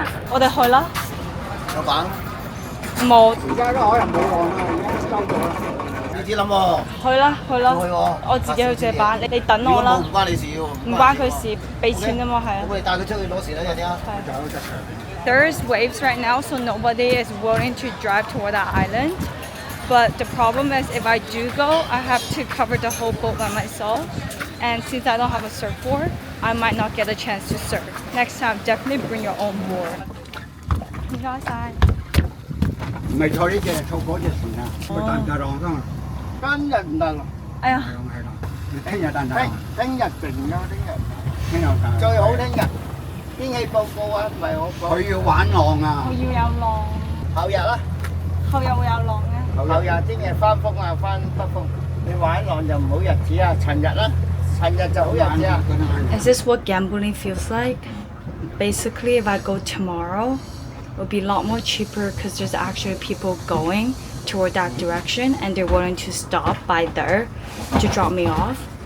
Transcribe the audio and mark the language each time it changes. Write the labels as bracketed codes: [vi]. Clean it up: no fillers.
[yue] 我哋去啦。有板。冇。而家個海又冇浪啦，而家收咗啦。你自己諗喎。去啦，去啦。去喎。我自己去借板，你等我啦。唔關你事喎。唔關佢事，俾錢啫嘛，係啊。我哋帶佢出去攞時啦，有啲啊。 [en] There's waves right now, so nobody is willing to drive toward that island. But the problem is if I do go, I have to cover the whole boat by myself. And since I don't have a surfboard, I might not get a chance to surf. Next time, definitely bring your own board. [yue] 唔該晒。唔係坐呢隻，坐嗰隻船啊！佢得唔得浪㗎？今日唔得浪。哎呀！係咯，你聽日得唔得？聽日勁咯，聽日得。最好聽日天氣報告啊，唔係我報。佢要玩浪啊！我要有浪。後日啦。後日會有浪嘅。後日聽日翻風啊，翻北風。你玩浪就唔好日子啊，尋日啦，尋日就好日子啊。 [en] Is this what gambling feels like? Basically, if I go tomorrow, it would be a lot more cheaper because there's actually people going toward that direction and they're willing to stop by there to drop me off.